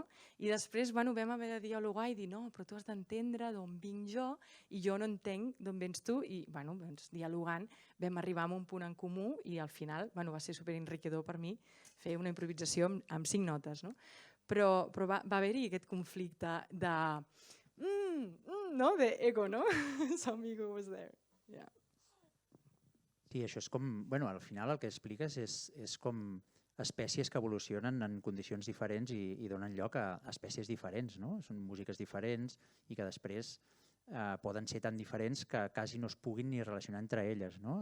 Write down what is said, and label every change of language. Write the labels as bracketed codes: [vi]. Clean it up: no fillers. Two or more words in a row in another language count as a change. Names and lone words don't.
[ca] I després vam haver de dialogar i dir no, però tu has d'entendre d'on vinc jo i jo no entenc d'on vens tu i doncs, dialogant vam arribar a un punt en comú i al final va ser superenriquidor per mi fer una improvisació amb 5 notes, no? Però va haver-hi aquest conflicte de no? De ego, no? [en] Some ego was there. Yeah. [ca] Sí, això és com, al final el que expliques és com espècies que evolucionen en condicions diferents i donen lloc a espècies diferents, no? Són músiques diferents i que després poden ser tan diferents que quasi no es puguin ni relacionar entre elles, no?